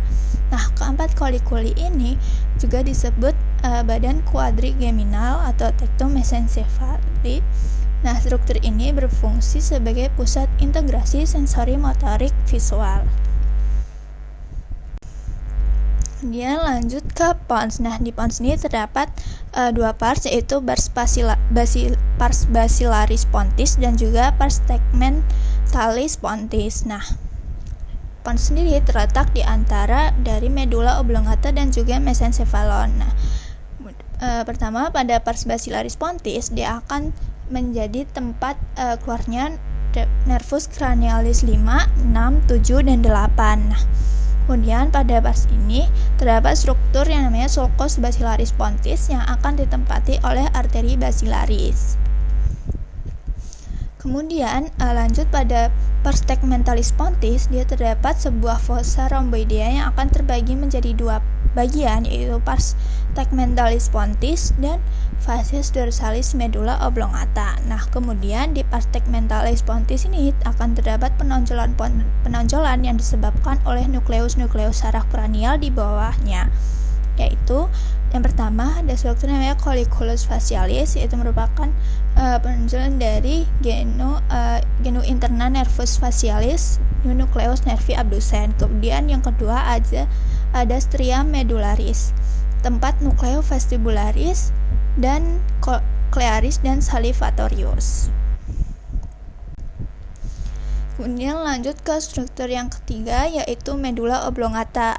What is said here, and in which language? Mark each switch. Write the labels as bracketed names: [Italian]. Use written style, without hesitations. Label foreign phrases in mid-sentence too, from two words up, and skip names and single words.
[Indonesian] Nah, keempat colliculi ini juga disebut badan quadrigeminal atau [Latin] tectum mesencephali. [Indonesian] Nah, struktur ini berfungsi sebagai pusat integrasi sensori motorik visual. Kemudian lanjut ke pons. Nah, di pons ini terdapat dua pars, yaitu [Latin] pars basilaris pontis [Indonesian] dan juga [Latin] pars tegmentalis pontis. [Indonesian] Nah, pons sendiri terletak di antara dari [Latin] medulla oblongata [Indonesian] dan juga mesencephalon. Nah, pertama pada [Latin] pars basilaris pontis [Indonesian] dia akan menjadi tempat keluarnya [Latin] nervus cranialis [Indonesian] 5, 6, 7 dan 8. Nah, kemudian pada pars ini terdapat struktur yang namanya [Latin] sulcus basilaris pontis [Indonesian] yang akan ditempati oleh arteri basilaris. Kemudian lanjut pada [Latin] pars tegmentalis pontis, [Indonesian] dia terdapat sebuah [Latin] fossa rhomboidea [Indonesian] yang akan terbagi menjadi dua bagian, yaitu [Latin] pars tegmentalis pontis [Indonesian] dan [Latin] facies dorsalis medulla oblongata. [Indonesian] Nah, kemudian di [Latin] pars tegmentalis pontis [Indonesian] ini akan terdapat penonjolan yang disebabkan oleh nukleus saraf kranial di bawahnya, yaitu yang pertama ada struktur namanya [Latin] colliculus facialis, [Indonesian] yaitu merupakan penonjolan dari [Latin] genu interna nervus facialis nucleus nervi abducens. [Indonesian] Kemudian yang kedua ada [Latin] stria medullaris, [Indonesian] tempat [Latin] nucleo vestibularis [Indonesian] dan coclearis dan salivatorius. Kemudian lanjut ke struktur yang ketiga, yaitu [Latin] medulla oblongata.